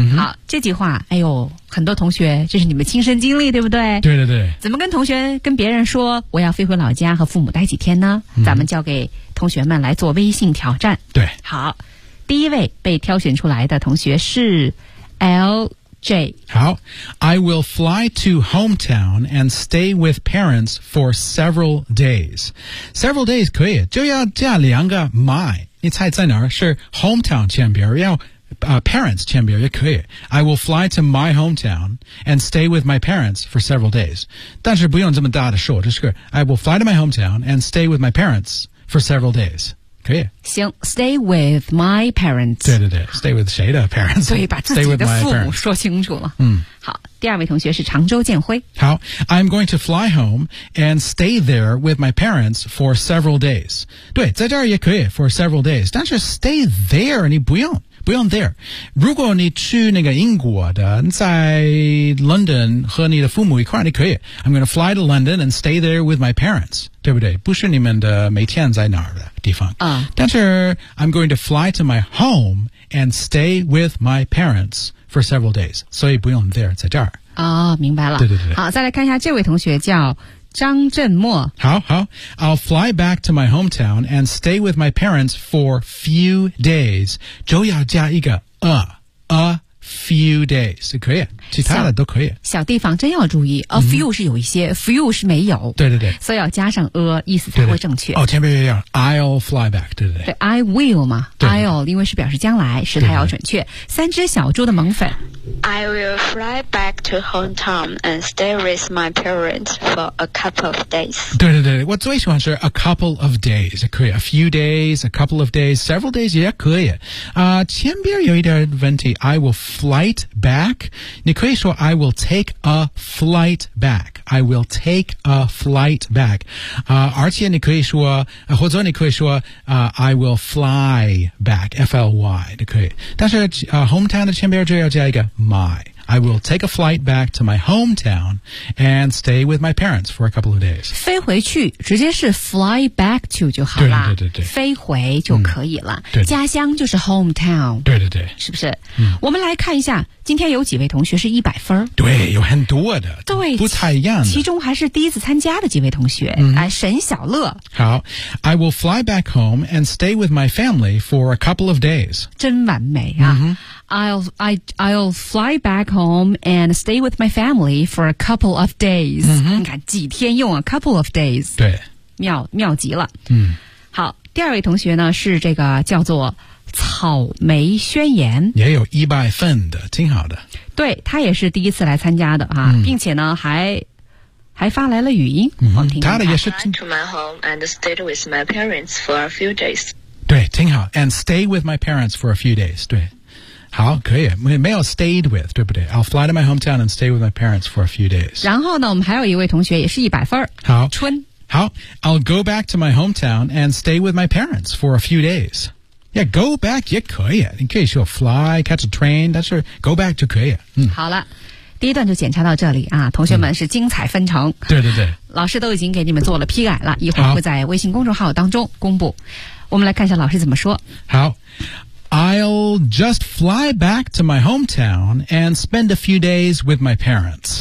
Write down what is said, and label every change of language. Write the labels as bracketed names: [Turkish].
[Chinese] 好，这句话，哎呦，很多同学，这是你们亲身经历，对不对？对对对。怎么跟同学、跟别人说我要飞回老家和父母待几天呢？咱们交给同学们来做微信挑战。对。好，第一位被挑选出来的同学是 LJ。 [English] 好 ，I will fly to hometown and stay with parents for several days. Several days [Chinese] 可以，就要加两个 my。你猜在哪儿？是 hometown 前边，要parents 前边也可以。 [English] I will fly to my hometown and stay with my parents for several days. [Chinese] 但是不用这么大的说，就是 [English] I will fly to my hometown and stay with my parents for several days. [Chinese] 可以 [English] 行 ，stay with my parents。 [Chinese] 对对对 [English] ，stay with 谁的 parents？ [Chinese] 所以把自己的父母说清楚了。好，第二位同学是常州建辉。 [English] 好 ，I'm going to fly home and stay there with my parents for several days。 [Chinese] 对，在这儿也可以 [English] for several days， [Chinese] 但是 stay there 你不用 there。如果你去那个英国的，在 London 和你的父母一块儿，你可以 [English] ，I'm going to fly to London and stay there with my parents。对不对？ [Chinese] 不是你们的每天在哪儿的地方。 [English] 但是 I'm going to fly to my home and stay with my parents for several days. [Chinese] 所以不用 there， 在这儿。哦，明白了。对对对。好，再来看一下这位同学叫张振墨。好。 [English] I'll fly back to my hometown and stay with my parents for few days. [Chinese] 就要加一个 a few days， 可以。其他的都可以。小地方真要注意 ，a few 是有一些 ，few 是没有。对对对，所以要加上 a， 意思才会正确。对对哦，前面也要 [English] I'll fly back， [Chinese] 对对对。对 ，I will 嘛对对，I'll 因为是表示将来，时态要准确对对。三只小猪的萌粉 [English] ，I will fly back to hometown and stay with my parents for a couple of days。 [Chinese] 对对对，我最喜欢是 [English] a couple of days， 可以 a few days， a couple of days， several days 也可以。 [Chinese] 前边有一点问题 [English] ，I will flight back， 你。可以说 I will take a flight back. I will take a flight back. 而且你可以说或者你可以说I will fly back. [Chinese] F-L-Y 你可以。但是hometown 的前边就要加一个 my. [English] I will take a flight back to my hometown and stay with my parents for a couple of days. [Chinese] 飞回去直接是 fly back to 就好了。对对对对。飞回就可以了。对对家乡就是 hometown。对对对。是不是我们来看一下今天有几位同学是100分。对有很多的。对。不太一样的。其中还是第一次参加的几位同学。沈小乐。好。 [English] I will fly back home and stay with my family for a couple of days. [Chinese] 真完美啊。 [English] I'll fly back home and stay with my family for a couple of days.、 Mm-hmm. [Chinese] 你看几天用啊 couple of days. 对。妙极了。嗯。好第二位同学呢是这个叫做草莓宣言。也有一百份的挺好的。对他也是第一次来参加的啊、嗯、并且呢还发来了语音。嗯他的也是。 [English] I went to my home and stayed with my parents for a few days. [Chinese] 对挺好 [English] and stay with my parents for a few days 对好可以没有 stayed with 对不对 I'll fly to my hometown and stay with my parents for a few days [Chinese] 然后呢我们还有一位同学也是一百分好春 [English] 好 I'll go back to my hometown and stay with my parents for a few days yeah go back [Chinese] 也可以你可以说 [English] fly catch a train 但是 go back 就可以、嗯、 [Chinese] 好了第一段就检查到这里啊同学们是精彩纷呈、嗯、对对对老师都已经给你们做了批改了一会儿会在微信公众号当中公布我们来看一下老师怎么说。 [English] 好 ，I'll just fly back to my hometown and spend a few days with my parents。